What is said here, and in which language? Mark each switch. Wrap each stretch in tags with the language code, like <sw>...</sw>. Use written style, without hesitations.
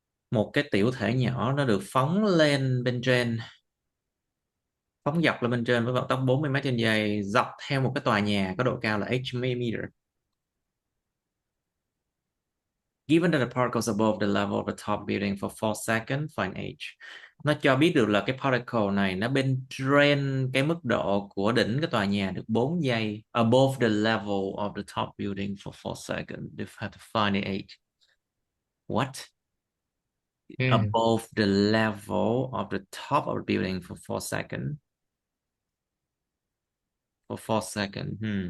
<vi>Một cái tiểu thể nhỏ nó được phóng lên bên trên, phóng dọc lên bên trên với vận tốc 40 mét trên giây dọc theo một cái tòa nhà có độ cao là h meter.</vi> <en>Given that the particle is above the level of the top building for 4 seconds, find h.</en> <vi>Nó cho biết được là cái particle này nó bên trên cái mức độ của đỉnh cái tòa nhà được 4 giây.</vi> <en>Above the level of the top building for 4 seconds. They have to find the h. What? Ừ. Above the level of the top of the building for 4 seconds. For 4 seconds.</en>